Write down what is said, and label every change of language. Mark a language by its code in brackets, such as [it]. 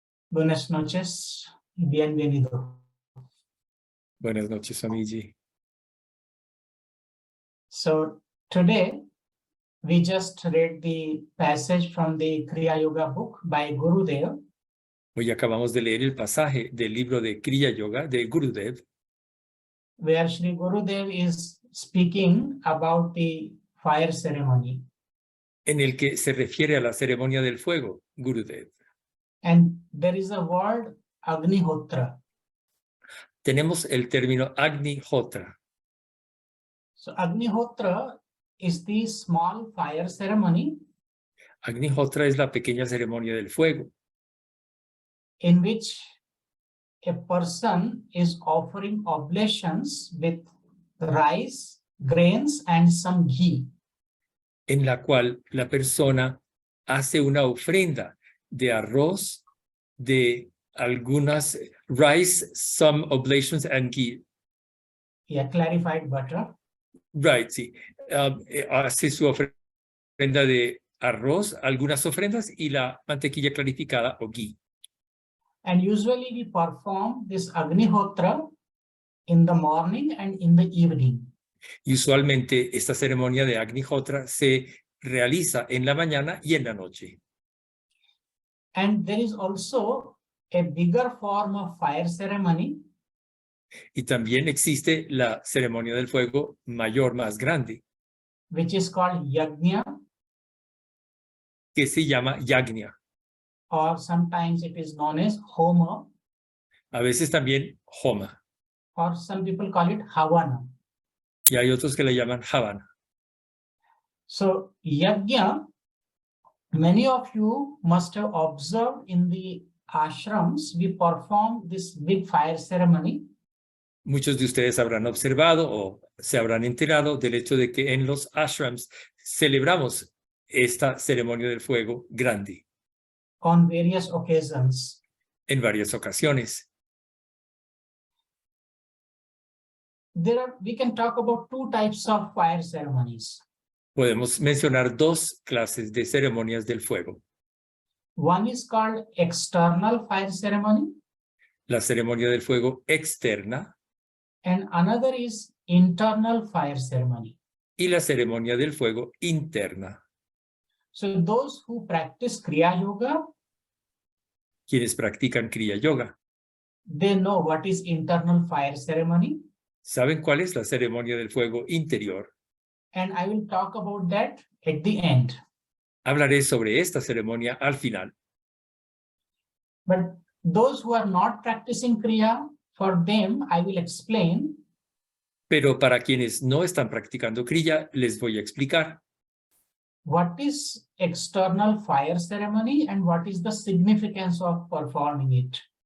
[es] Buenas noches y bienvenido. Buenas noches, Swamiji. [en] So today we just read the passage from the Kriya Yoga book by Gurudev. [es] Hoy acabamos de leer el pasaje del libro de Kriya Yoga de Gurudev, [en] where Sri Gurudev is speaking about the fire ceremony. [es] en el que se refiere a la ceremonia del fuego, Gurudev. [en] And there is a word Agnihotra. [es] Tenemos el término Agnihotra. [en] So Agnihotra is the small fire ceremony [es] Agnihotra es la pequeña ceremonia del fuego, [en] in which a person is offering oblations with rice, grains, and some ghee. [es] en la cual la persona hace una ofrenda de arroz, de algunas [en] rice, some oblations and ghee. Yeah, clarified butter. Right, sí. [es] Hace su ofrenda de arroz, algunas ofrendas y la mantequilla clarificada o ghee. [en] And usually we perform this Agnihotra in the morning and in the evening. [es] Y usualmente esta ceremonia de Agnihotra se realiza en la mañana y en la noche. [en] And there is also a bigger form of fire ceremony, [es] Y también existe la ceremonia del fuego mayor, más grande, [en] which is called Yajna, [es] que se llama Yagna. [en] or sometimes it is known as Homa, [es] A veces también Homa. [en] or some people call it Havana. [es] Y hay otros que le llaman Havana. [en] So Yajna, many of you must have observed in the ashrams, we perform this big fire ceremony. [es] Muchos de ustedes habrán observado o se habrán enterado del hecho de que en los ashrams celebramos esta ceremonia del fuego grande [en] On various occasions. [es] en varias ocasiones. [en] We can talk about two types of fire ceremonies. [es] Podemos mencionar dos clases de ceremonias del fuego. [en] One is called external fire ceremony, [es] La ceremonia del fuego externa [en] and another is internal fire ceremony. [es] y la ceremonia del fuego interna. [en] So those who practice Kriya Yoga, [es] Quienes practican Kriya Yoga [en] they know what is internal fire ceremony, [es] saben cuál es la ceremonia del fuego interior. [en] and I will talk about that at the end. [es] Hablaré sobre esta ceremonia al final. [en] But those who are not practicing Kriya, for them I will explain [es] Pero para quienes no están practicando Kriya, les voy a explicar [en] what is external fire ceremony and what is the significance of performing it.